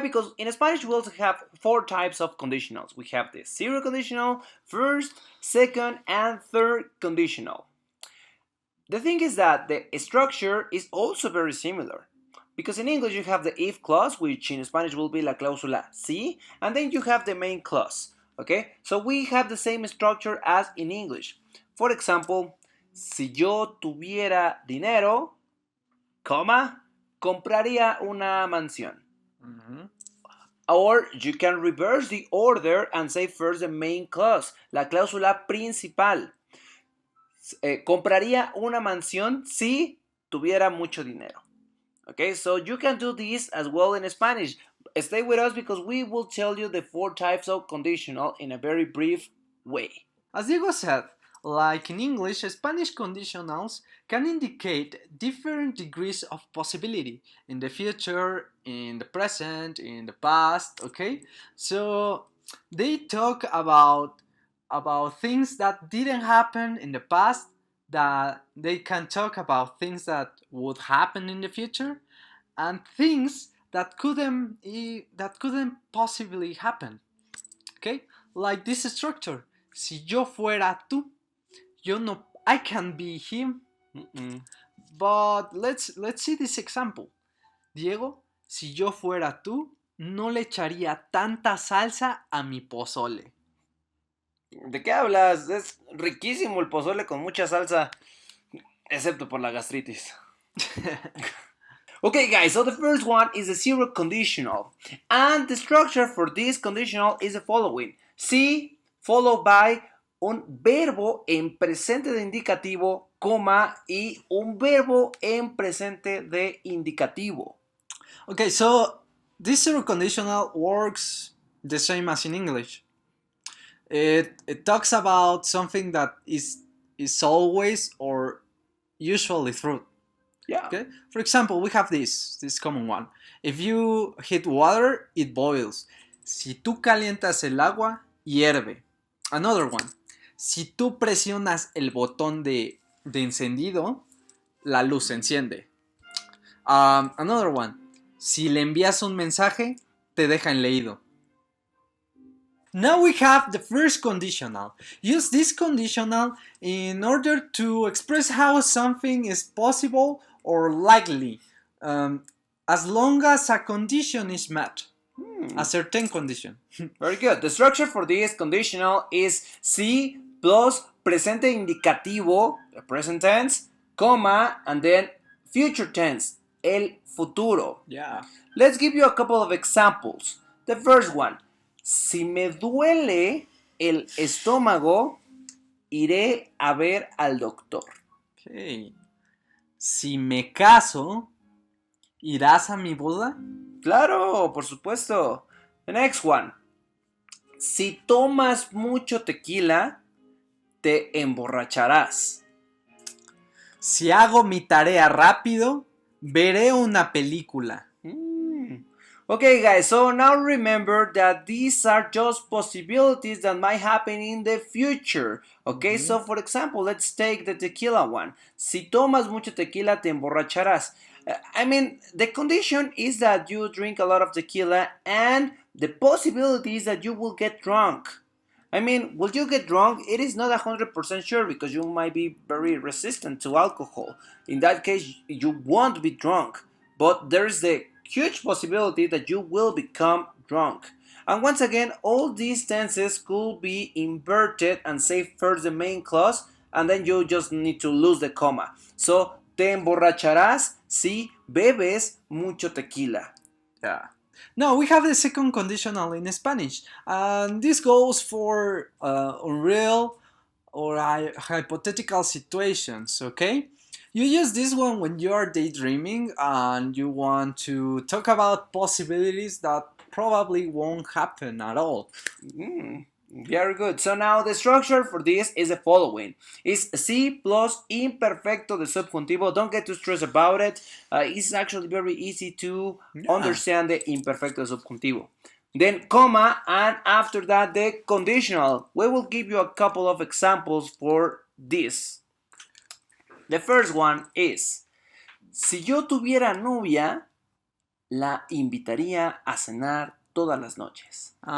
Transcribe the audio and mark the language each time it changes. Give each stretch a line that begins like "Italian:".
English: Because in Spanish we also have 4 types of conditionals. We have the zero conditional, first, second, and third conditional. The thing is that the structure is also very similar. Because in English you have the if clause, which in Spanish will be
Spanish: la cláusula si,
English: and then you have the main clause. Okay, so we have the same structure as in English. For example,
Spanish: si yo tuviera dinero, coma, compraría una mansión.
English: Or you can reverse the order and say first the main clause,
Spanish: la cláusula principal. Compraría una mansión si tuviera mucho dinero.
English: Okay, so you can do this as well in Spanish. Stay with us because we will tell you the 4 types of conditional in a very brief way. As Diego said, like in English, Spanish conditionals can indicate different degrees of possibility in the future, in the present, in the past, okay? So they talk about things that didn't happen in the past, that they can talk about things that would happen in the future, and things that couldn't possibly happen, okay? Like this structure,
Spanish: si yo fuera tú,
English: I can be him. But let's see this example.
Spanish: Diego, si yo fuera tú, no le echaría tanta salsa a mi pozole. ¿De qué hablas? Es riquísimo el pozole con mucha salsa, excepto por la gastritis.
English: Okay, guys, so the first one is the zero conditional. And the structure for this conditional is the following.
Spanish: Si
English: followed by
Spanish: un verbo en presente de indicativo, coma, y un verbo en presente de indicativo.
English: Okay, so this zero conditional works the same as in English. It talks about something that is always or usually true. Yeah. Okay. For example, we have this common one. If you heat water, it boils.
Spanish: Si tú calientas el agua, hierve.
English: Another one.
Spanish: Si tú presionas el botón de encendido, la luz se enciende.
English: Another one.
Spanish: Si le envías un mensaje, te deja en leído.
English: Now we have the first conditional. Use this conditional in order to express how something is possible or likely, as long as a condition is met. A certain condition. Very good. The structure for this conditional is
Spanish: si plus presente indicativo,
English: the present tense, comma, and then future tense,
Spanish: el futuro.
English: Yeah. Let's give you a couple of examples. The first one.
Spanish: Si me duele el estómago, iré a ver al doctor. Okay. Si me caso, ¿irás a mi boda? Claro, por supuesto.
English: The next one.
Spanish: Si tomas mucho tequila, te emborracharás. Si hago mi tarea rápido, veré una película.
English: Okay, guys, so now remember that these are just possibilities that might happen in the future. Okay, so for example, let's take the tequila one.
Spanish: Si tomas mucho tequila, te emborracharás.
English: I mean, the condition is that you drink a lot of tequila, and the possibility is that you will get drunk. I mean, will you get drunk? It is not 100% sure because you might be very resistant to alcohol. In that case, you won't be drunk. But there is the huge possibility that you will become drunk. And once again, all these tenses could be inverted and say first the main clause, and then you just need to lose the comma.
Spanish: So, te emborracharás si bebes mucho tequila.
English: Yeah. Now we have the second conditional in Spanish, and this goes for unreal or hypothetical situations, okay? You use this one when you are daydreaming and you want to talk about possibilities that probably won't happen at all. Very good. So now the structure for this is the following. It's
Spanish: si plus imperfecto de subjuntivo.
English: Don't get too stressed about it. It's actually very easy to understand the
Spanish: imperfecto de subjuntivo.
English: Then comma, and after that the conditional. We will give you a couple of examples for this. The first one is,
Spanish: si yo tuviera novia, la invitaría a cenar todas las noches.